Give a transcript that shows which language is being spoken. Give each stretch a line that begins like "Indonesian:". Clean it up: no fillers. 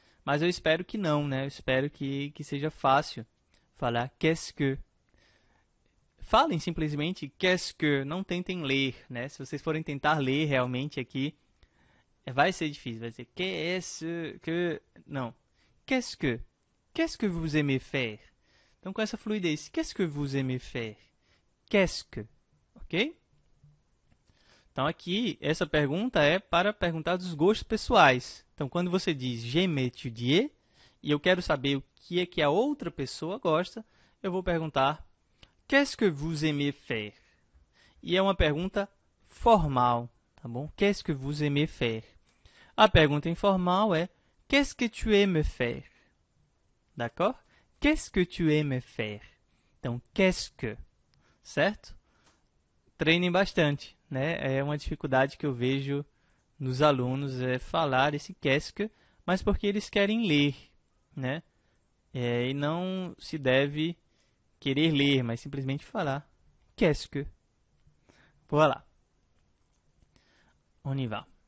Portuguese: Mas eu espero que não, né? Eu espero que seja fácil falar qu'est-ce que. Falem simplesmente qu'est-ce que, não tentem ler, né? Se vocês forem tentar ler realmente aqui, vai ser difícil, vai ser qu'est-ce que, não.
French: Qu'est-ce que vous aimez faire?
Portuguese: Então com essa fluidez,
French: qu'est-ce que vous aimez faire? Qu'est-ce que, ok?
Portuguese: Então aqui, essa pergunta é para perguntar dos gostos pessoais. Então quando você diz
French: j'aime étudier,
Portuguese: e eu quero saber o que é que a outra pessoa gosta, eu vou perguntar
French: qu'est-ce que vous aimez faire?
Portuguese: E é uma pergunta formal, tá bom?
French: Qu'est-ce que vous aimez faire? A pergunta informal é qu'est-ce que tu aimes faire? D'accord? Qu'est-ce que tu aimes faire?
Portuguese: Então, qu'est-ce que, certo? Treinem bastante, né? É uma dificuldade que eu vejo nos alunos, falar esse qu'est-ce que, mas porque eles querem ler, né? E não se deve querer ler, mas simplesmente falar qu'est-ce que.
French: Voilà. On y va.